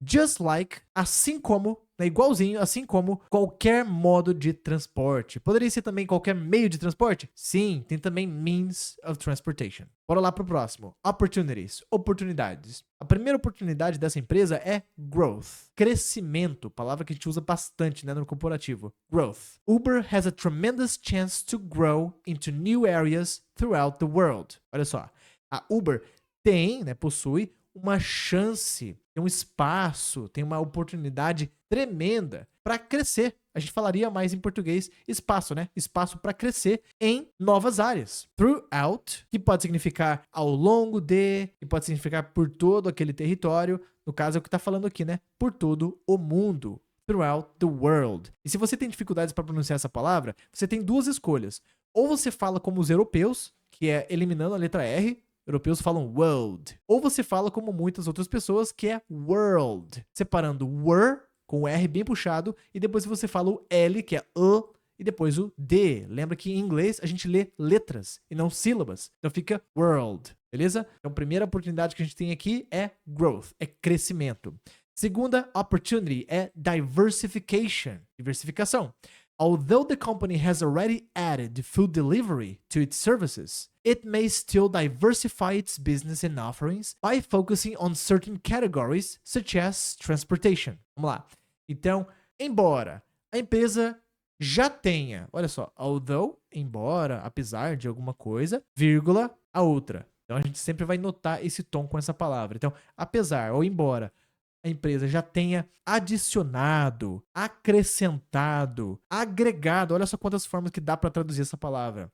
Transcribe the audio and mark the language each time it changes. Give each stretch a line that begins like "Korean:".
Portuguese: Just like, assim como, igualzinho, assim como qualquer modo de transporte. Poderia ser também qualquer meio de transporte? Sim, tem também means of transportation. Bora lá pro próximo. Opportunities, oportunidades. A primeira oportunidade dessa empresa é growth, crescimento, palavra que a gente usa bastante, né, no corporativo. Growth.
English: Uber has a tremendous chance to grow into new areas throughout the world.
Portuguese: Olha só, a Uber tem, né, possui uma chance, tem um espaço, tem uma oportunidade tremenda para crescer. A gente falaria mais em português espaço, né? Espaço para crescer em novas áreas. Throughout, que pode significar ao longo de, que pode significar por todo aquele território. No caso é o que está falando aqui, né? Por todo o mundo. Throughout the world. E se você tem dificuldades para pronunciar essa palavra, você tem duas escolhas. Ou você fala como os europeus, que é eliminando a letra R. Europeus falam world. Ou você fala como muitas outras pessoas, que é world. Separando were, com o R bem puxado, e depois você fala o L, que é e depois o D. Lembra que em inglês a gente lê letras e não sílabas. Então fica world, beleza? Então a primeira oportunidade que a gente tem aqui é growth, é crescimento. Segunda opportunity é diversification, diversificação.
English: Although the company has already added food delivery to its services, it may still diversify its business and offerings by focusing on certain categories, such as transportation.
Portuguese: Vamos lá. Então, embora a empresa já tenha, olha só, although, embora, apesar de alguma coisa, vírgula, a outra. Então, a gente sempre vai notar esse tom com essa palavra. Então, apesar ou embora a empresa já tenha adicionado, acrescentado, agregado, olha só quantas formas que dá para traduzir essa palavra.